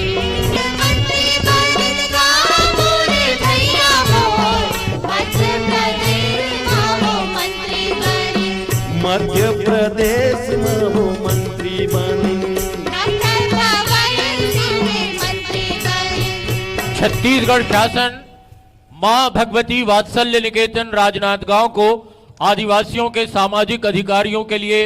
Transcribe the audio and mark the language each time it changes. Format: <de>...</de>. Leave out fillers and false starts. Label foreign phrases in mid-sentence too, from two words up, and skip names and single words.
<hi>मध्य प्रदेश में वो मंत्री बनी। छत्तीसगढ़ शासन मां भगवती वात्सल्य निकेतन राजनांदगांव को आदिवासियों के सामाजिक अधिकारियों के लिए</hi>